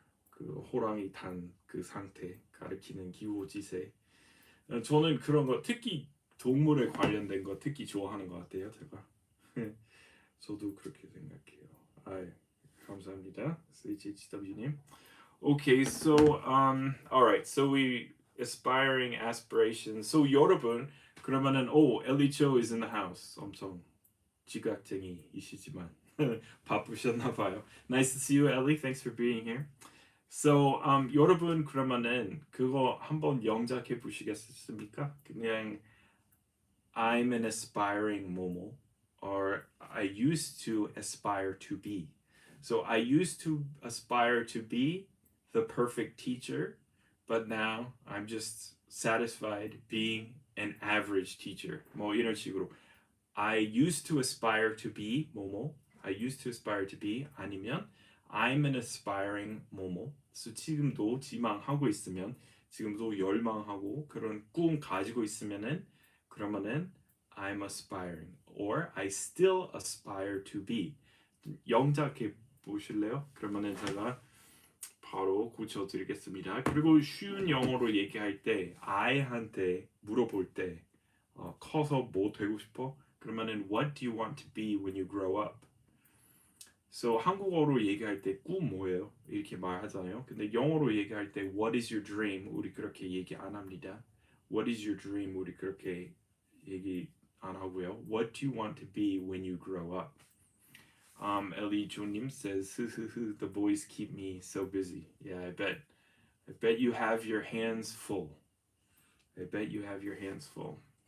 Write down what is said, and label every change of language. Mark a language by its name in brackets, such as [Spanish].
[Korean] 그 호랑이 탄 그 상태 가리키는 기호지세. 저는 그런 거 특히 동물에 관련된 거 특히 좋아하는 것 같아요, 제가. 저도 그렇게 생각해요. 아, 감사합니다, HHW님. [English] Okay, so all right, so we aspiring aspirations. So [Korean] 여러분 그러면은 [English] 엘리초 is in the house. [Korean] 엄청 지각쟁이이시지만 바쁘셨나 봐요. [English] Nice to see you, Ellie. Thanks for being here. [Korean] So 여러분 그러면은 그거 한번 영작해 보시겠습니까? 그냥 [English] I'm an aspiring 모모, or I used to aspire to be. So I used to aspire to be the perfect teacher, but now I'm just satisfied being an average teacher. [Korean] 뭐 이런 식으로 [English] I used to aspire to be 뭐뭐. I used to aspire to be [Korean] 아니면 [English] I'm an aspiring 뭐뭐. [Korean] 그래서 지금도 지망하고 있으면 지금도 열망하고 그런 꿈 가지고 있으면은 그러면은 [English] I'm aspiring or I still aspire to be. [Korean] 영작해 보실래요? 그러면은 제가 바로 고쳐드리겠습니다. 그리고 쉬운 영어로 얘기할 때 I한테 물어볼 때 커서 뭐 되고 싶어? [English] 그러면은 What do you want to be when you grow up? [Korean] So 한국어로 얘기할 때 꿈 뭐예요? 이렇게 말하잖아요. 근데 영어로 얘기할 때 [English] What is your dream? [Korean] 우리 그렇게 얘기 안 합니다. [English] What is your dream? [Korean] 우리 그렇게 얘기 안 하고요. [English] What do you want to be when you grow up? Ellie Jonim says, the boys keep me so busy. Yeah, I bet you have your hands full. I bet you have your hands full.